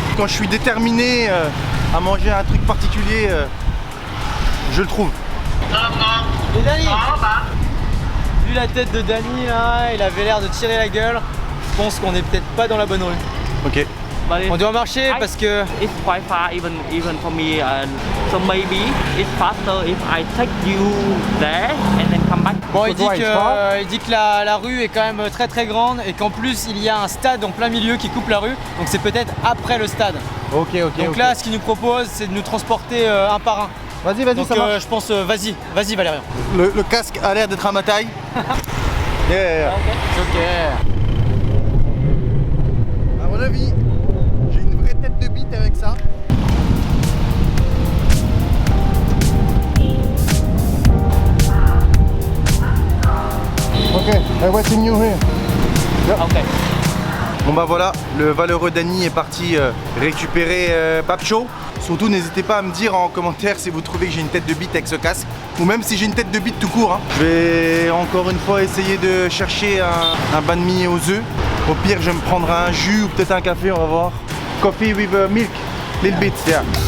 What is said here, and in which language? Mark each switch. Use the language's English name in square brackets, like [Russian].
[French] Quand je suis déterminé à manger un truc particulier, je le trouve. Et Dani, vu la tête de Dani là, il avait l'air de tirer la gueule. Je pense qu'on est peut-être pas dans la bonne rue. Ok. On doit marcher parce que [English] It's quite far even for me. So maybe it's faster if I take you there and then come back. [French] bon, il dit drive, pas. que la rue est quand même très très grande et qu'en plus il y a un stade en plein milieu qui coupe la rue. Donc c'est peut-être après le stade. Ok. Donc là, ce qu'il nous propose, c'est de nous transporter un par un. Vas-y, Donc ça marche. je pense, vas-y Valérien. Le casque a l'air d'être à ma taille. [English] Yeah. Ok. [French] À mon avis, j'ai une vraie tête de bite avec ça. [English] Ok, I waiting you here. Ok. [French] Bon bah voilà, le valeureux Dani est parti récupérer Papcho. Surtout n'hésitez pas à me dire en commentaire si vous trouvez que j'ai une tête de bite avec ce casque. Ou même si j'ai une tête de bite tout court. Je vais encore une fois essayer de chercher un banh mi aux œufs. Au pire je me prendrai un jus ou peut-être un café, on va voir. [English] Coffee with milk, little bit, yeah.